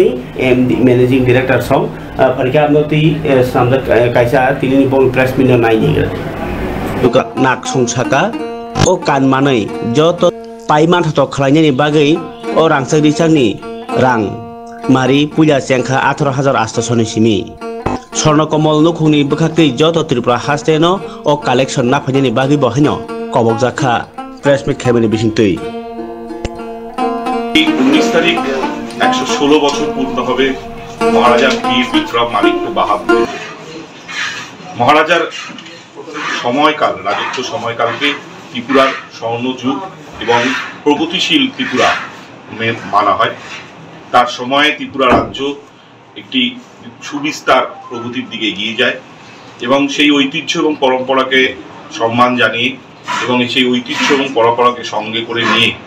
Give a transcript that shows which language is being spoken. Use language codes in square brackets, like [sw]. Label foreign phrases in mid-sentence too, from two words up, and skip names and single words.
[en] MD managing director [trp] सम फरिका नति सामदा कायसा तिनि बल प्रेस मिनो नायनि दुका नाक संसाका ओ कानमानै जत पाइमान थत खलायनायनि बागै ओ रांसाक रिसानि रां मारि पुया सेंखा 18800 सिमी स्वर्णकमल नखुनि बखाक्तै जत त्रिपुरा हास्टेनो ओ कालेक्शन ना फाइनायनि बागै बहायनो कबक जाखा [en] press meet [trp] खेबनि बिसिंतै [bn] 19 तारिख 116 বছর পূর্ণ হবে মহারাজা বীর বিক্রম মানিক্য বাহাদুর। মহারাজার সময়কাল, রাজত্ব সময়কালকে ত্রিপুরার স্বর্ণযুগ এবং প্রগতিশীল ত্রিপুরা মানা হয়। তার সময়ে ত্রিপুরা রাজ্য একটি সুবিস্তার প্রগতির দিকে এগিয়ে যায় এবং সেই ঐতিহ্য এবং পরম্পরাকে সম্মান জানিয়ে এবং সেই ঐতিহ্য এবং পরম্পরাকে সঙ্গে করে